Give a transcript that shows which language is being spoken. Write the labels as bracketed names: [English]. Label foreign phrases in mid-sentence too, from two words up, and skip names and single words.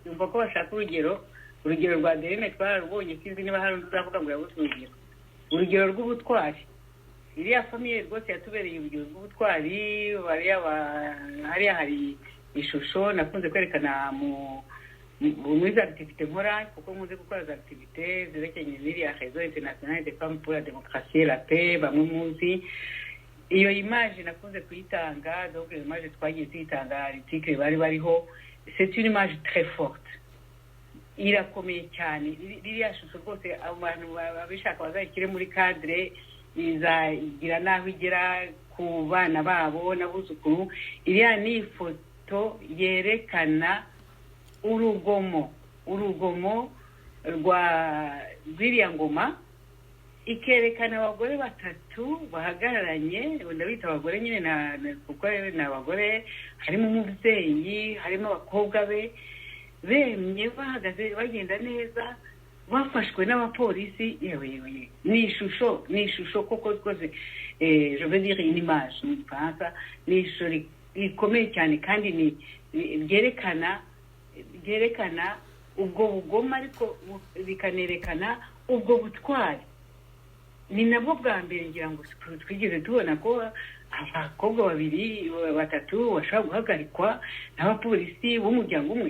[Kinyarwanda] Umva ko bashaka urugero rwa Adeline twararubonye sinzi niba hari uzavuga ngo yabuze urugero rw'ubutwari. Iriya famille rwose yatubereye urugero rw'ubutwari. Hariya hari ishusho nakunze kwerekana muri za activité nkora kuko muze gukora za activité zerekeranye n'iriya réseau international des femmes pour la démocratie et la paix bamwe muzi. Iyo image nakunze kuyitanga donc iyo image twagiye tuyitanga article bari bariho. [French] C'est une image très forte, [Kinyarwanda] irakomeye cyane. Ririya shusho rwose abantu babishaka bazayikire muri cadre izagira naho igera ku bana babo n'abuzukuru. Iriya ni ifoto yerekana urugomo rwa ziriya ngoma, ikerekana abagore batatu bahagararanye. Ndabita abagore nyine kuko ni abagore, harimo umubyeyi, harimo abakobwa be bemye bahagaze bagenda neza bafashwe n'abapolisi. Yewe ni ishusho koko rwose [French] je veux dire une image [Kinyarwanda] mu Faransa. Ni ishusho ikomeye cyane kandi byerekana ubwo bugoma ariko bikanerekana ubwo butwari. Ni nabwo bwa mbere ngira ngo twigeze tubona ko abakobwa batatu bashobora guhagarikwa n'abapolisi b'umuryango umwe.